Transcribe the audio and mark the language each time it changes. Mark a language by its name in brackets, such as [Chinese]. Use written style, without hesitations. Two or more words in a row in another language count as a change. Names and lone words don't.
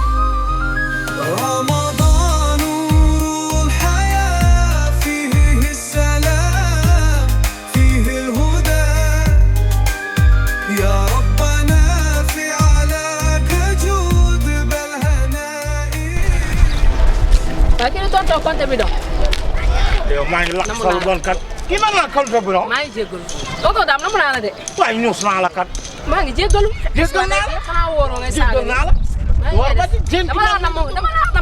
[Arabic] رمضان نور الحياة، فيه السلام فيه الهدى. يا ربنا فعلك جود بالهناء. [Wolof] Kini tonton compte bi dong. yow maa ngi lakk sal doon kat kii man la compte bi dong. maa ngi jégalu. tonton daam namu naa la de. waaye ñuus naa la kat. maa ngi jégalu. jégal naa la xanaa wóoroo ngay saaga. jégal naa la. war ba ci jéem dama la nam.